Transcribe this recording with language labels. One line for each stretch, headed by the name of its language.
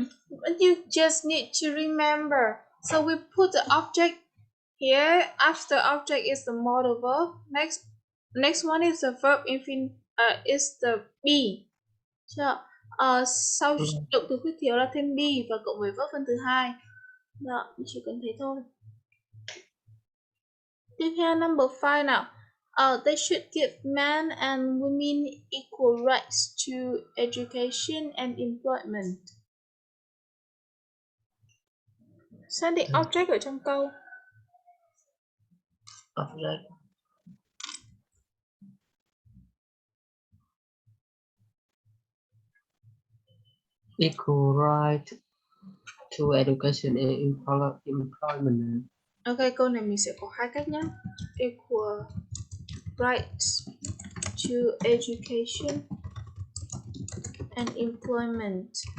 English: But you just need to remember. So we put the object here. After object is the modal verb. Next one is the verb is the be.
Vietnamese: Sau động từ khuyết thiếu là thêm be và cộng với verb phần thứ hai. Đó, chỉ cần thế thôi. Tiếp theo number 5 nào.
English: They should give men and women equal rights to education and employment.
Vietnamese: Xác định object ở trong câu.
English: Object. Equal right to education and employment.
Vietnamese: Ok, câu này mình sẽ có hai cách nhé.
English: Equal rights to education and employment.